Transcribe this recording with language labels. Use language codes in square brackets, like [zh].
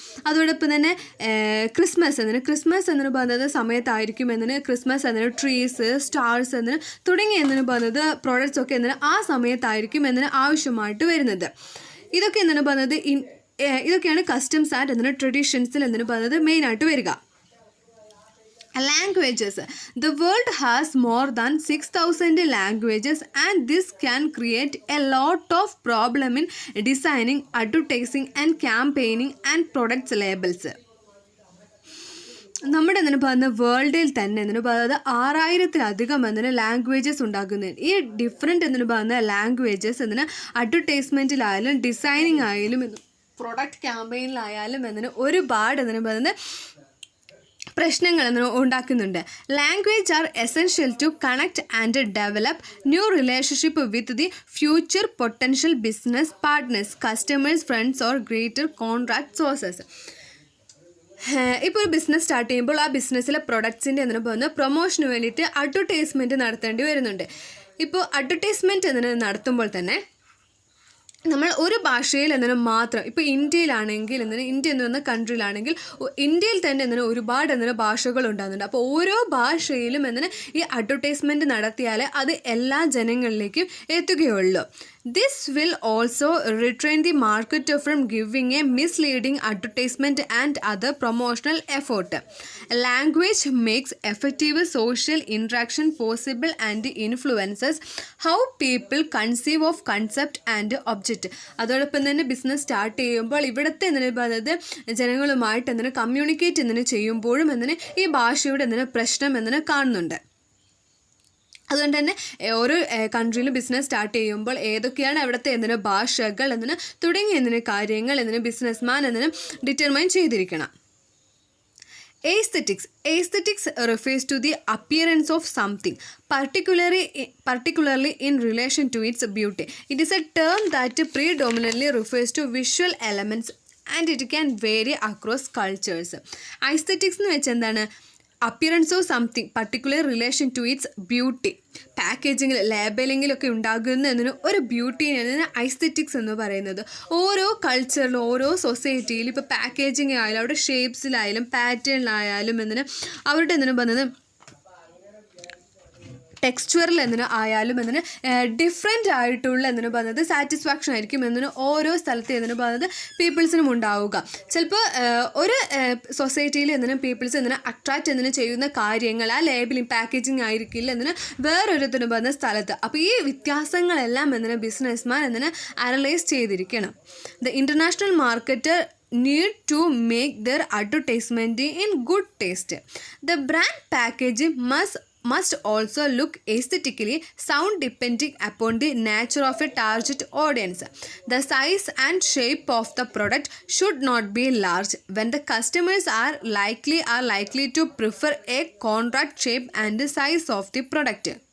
[ml] അതോടൊപ്പം തന്നെ ക്രിസ്മസ് എന്തിനു പറഞ്ഞത് സമയത്തായിരിക്കും എന്തിന് ക്രിസ്മസ് എന്തിന് ട്രീസ് സ്റ്റാർസ് എന്തിന് തുടങ്ങിയ എന്തിനു പറഞ്ഞത് പ്രോഡക്റ്റ്സ് ഒക്കെ എന്തിന് ആ സമയത്തായിരിക്കും എന്തിന് ആവശ്യമായിട്ട് വരുന്നത്. ഇതൊക്കെ എന്തിനു പറഞ്ഞത് ഇതൊക്കെയാണ് കസ്റ്റംസ് ആൻഡ് എന്തിന് ട്രഡീഷൻസിൽ എന്തിനു പറഞ്ഞത് മെയിനായിട്ട് വരിക. [en] Languages. The world has more than 6,000 languages and this can create a lot of problem in designing, advertising and campaigning and products labels. [ml] നമ്മുടെ എന്തിനു പറയുന്ന വേൾഡിൽ തന്നെ എന്തിനു പറയുന്നത് 6000-ലധികം എന്തിന് ലാംഗ്വേജസ് ഉണ്ടാക്കുന്നത്. ഈ ഡിഫറെൻറ്റ് എന്തിനു പറയുന്ന ലാംഗ്വേജസ് എന്തിന് അഡ്വർടൈസ്മെൻറ്റിലായാലും ഡിസൈനിങ് ആയാലും പ്രൊഡക്റ്റ് ക്യാമ്പയിനിലായാലും എന്തിന് ഒരുപാട് എന്തിനു പറയുന്നത് പ്രശ്നങ്ങൾ ഉണ്ടാക്കുന്നുണ്ട്. [en] Language are essential to connect and develop new relationship with the future potential business partners, customers, friends or greater contract sources. [ml] ഇപ്പോൾ ഒരു ബിസിനസ് സ്റ്റാർട്ട് ചെയ്യുമ്പോൾ ആ ബിസിനസ്സിലെ പ്രൊഡക്ട്സിൻ്റെ എന്തിനു പോകുന്ന പ്രൊമോഷന് വേണ്ടിയിട്ട് അഡ്വർടൈസ്മെൻറ്റ് നടത്തേണ്ടി വരുന്നുണ്ട്. ഇപ്പോൾ അഡ്വർടൈസ്മെൻറ്റ് എന്തിനു നടത്തുമ്പോൾ തന്നെ നമ്മൾ ഒരു ഭാഷയിൽ എന്തിനു മാത്രം ഇപ്പോൾ ഇന്ത്യയിലാണെങ്കിൽ ഇന്ത്യ എന്ന് പറയുന്ന കൺട്രിയിലാണെങ്കിൽ ഇന്ത്യയിൽ തന്നെ എന്തിനു ഒരുപാട് ഭാഷകൾ ഉണ്ടാകുന്നുണ്ട്. അപ്പോൾ ഓരോ ഭാഷയിലും ഈ അഡ്വർടൈസ്മെൻറ്റ് നടത്തിയാൽ അത് എല്ലാ ജനങ്ങളിലേക്കും എത്തുകയുള്ളൂ. [en] This will also retrain the market from giving a misleading advertisement and other promotional effort. Language makes effective social interaction possible and influences how people conceive of concept and object. [ml] അതോടൊപ്പം തന്നെ business start ചെയ്യുമ്പോൾ ഇവിടുത്തെ പറയുന്നത് ജനങ്ങളുമായിട്ട് communicate ചെയ്യുമ്പോഴും ഈ ഭാഷയുടെ പ്രശ്നം കാണുന്നുണ്ട്. അതുകൊണ്ട് തന്നെ ഓരോ കൺട്രിയിലും ബിസിനസ് സ്റ്റാർട്ട് ചെയ്യുമ്പോൾ ഏതൊക്കെയാണ് അവിടുത്തെ ഭാഷകൾ തുടങ്ങിയ കാര്യങ്ങൾ ബിസിനസ്മാൻ ഡിറ്റർമൈൻ ചെയ്തിരിക്കണം. [en] Aesthetics refers to the appearance of something, particularly in relation to its beauty. It is a term that predominantly refers to visual elements and it can vary across cultures. Aesthetics [ml] എന്ന് വെച്ചാൽ എന്താണ്? [en] Appearance of something particular relation to its beauty. [ml] പാക്കേജിങ്ങിൽ ലേബലിങ്ങിലൊക്കെ ഉണ്ടാകുന്ന ഒരു ബ്യൂട്ടിയാണ് ഐസ്തെറ്റിക്സ് എന്ന് പറയുന്നത്. ഓരോ കൾച്ചറിലും ഓരോ സൊസൈറ്റിയിലും ഇപ്പോൾ പാക്കേജിങ് ആയാലും അവിടെ ഷേപ്സിലായാലും പാറ്റേണിലായാലും അവരുടെ പറഞ്ഞത് ടെക്സ്ചറിൽ ആയാലും ഡിഫറെൻ്റ് ആയിട്ടുള്ള പറഞ്ഞത് സാറ്റിസ്ഫാക്ഷൻ ആയിരിക്കും ഓരോ സ്ഥലത്ത് പറഞ്ഞത് പീപ്പിൾസിനും ഉണ്ടാവുക. ചിലപ്പോൾ ഒരു സൊസൈറ്റിയിൽ പീപ്പിൾസ് അട്രാക്റ്റ് ചെയ്യുന്ന കാര്യങ്ങൾ ആ ലേബലിംഗ് പാക്കേജിങ് ആയിരിക്കില്ല വേറൊരു പറഞ്ഞ സ്ഥലത്ത്. അപ്പോൾ ഈ വ്യത്യാസങ്ങളെല്ലാം ബിസിനസ്മാൻ അനലൈസ് ചെയ്തിരിക്കണം. [en] The international market need to make their advertisement in good taste. The brand package must also look aesthetically sound depending upon the nature of a target audience. The size and shape of the product should not be large when the customers are likely to prefer a contract shape and size of the product.